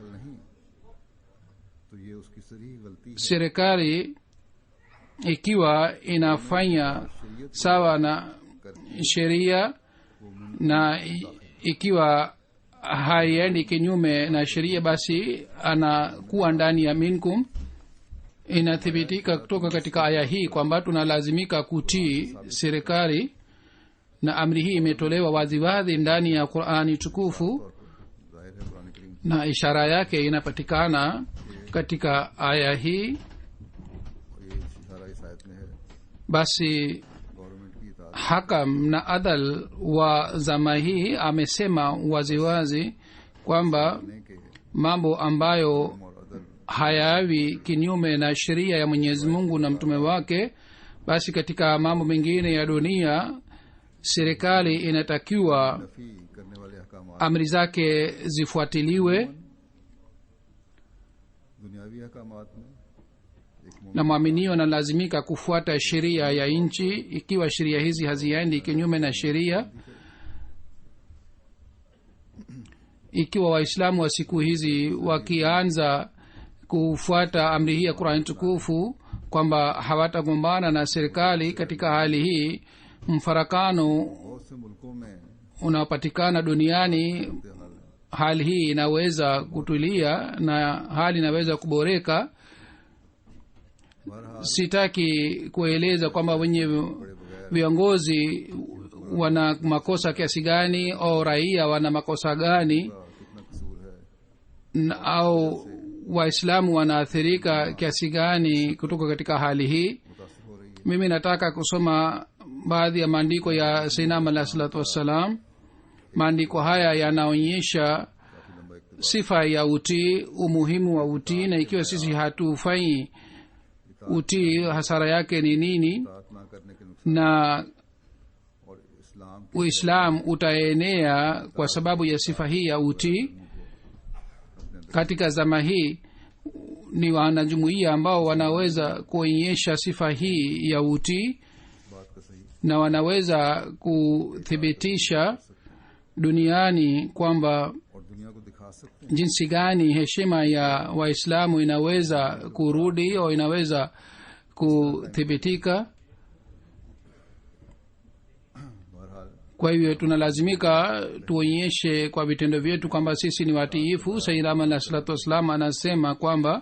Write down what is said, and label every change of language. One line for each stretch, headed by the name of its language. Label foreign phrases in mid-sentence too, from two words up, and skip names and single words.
Swahili: Serikali ikiwa inafanya sawa na sheria na ikiwa haiendi kinyume na sheria, basi anakuwa ndani ya minkum. inathibitika kutoka katika aya hii kwamba tunalazimika kutii serikali, na amri hii imetolewa waziwazi ndani ya Qur'ani tukufu,
Urdu: ظاہر ہے قرآن کریم
Swahili: na ishara yake inapatikana katika aya hii.
Urdu: اور یہ اشارہ اس آیت میں ہے
Swahili: Basi
Urdu: گورنمنٹ کی اطاعت
Swahili: hakam na adal wa zama hii amesema waziwazi kwamba
Urdu: کرنے کے
Swahili: mambo ambayo
Urdu: اور عدل
Swahili: hayawi kinyume na sheria ya Mwenyezi Mungu na mtume wake, basi katika mambo mengine ya dunia serikali inatakiwa
Urdu: نفی کرنے والے احکام
Swahili: amri zake zifuatiliwe,
Urdu: دنیاوی احکامات میں ایک
Swahili: na mwaminio analazimika kufuata sheria ya nchi. Ikiwa sheria hizi haziendi kinyume na sheria, ikiwa waislamu wa siku hizi wakianza kufuata amri hii ya Qur'an tukufu kwamba hawatagombana na serikali, katika hali hii mfarakano
Urdu: بہت سے ملکوں میں
Swahili: unaopatikana duniani,
Urdu: حال ہے
Swahili: hali hii inaweza kutulia na hali inaweza kuboreka.
Urdu: बहरहाल
Swahili: Sitaki kueleza kwamba wenye viongozi wana makosa kiasi gani au raia wana makosa gani,
Urdu: کتنا قصور ہے
Swahili: au waislamu wanaathirika kiasi gani kutoka katika hali hii.
Urdu: متاثر ہو رہی ہے
Swahili: Mimi nataka kusoma baadhi ya maandiko ya Sayyidina
Arabic: عليه الصلاة والسلام.
Swahili: Maandiko haya yanaonyesha
Urdu: کافی لمبا ایک
Swahili: sifa ya utii, umuhimu wa utii, na ikiwa sisi hatufanyi utii hasara yake ni nini,
Urdu: اطاعت نہ کرنے کے نقصان
Swahili: na
Urdu: اور اسلام
Swahili: Uislamu utaenea kwa sababu ya sifa hii ya utii. Katika zama hii ni wanajumuiya ambao wanaweza kuonyesha sifa hii ya utii
Urdu: بات کا صحیح
Swahili: na wanaweza kuthibitisha duniani kwamba
Urdu: اور دنیا کو دکھا سکتے ہیں
Swahili: jinsi gani heshima ya waislamu inaweza kurudi au inaweza kuthibitika.
Urdu: बहरहाल
Swahili: Kwa hivyo tunalazimika tuonyeshe kwa vitendo vyetu kwamba sisi ni watiifu. Sayyid Ahmad
Arabic: عليه الصلاة والسلام
Swahili: anasema kwamba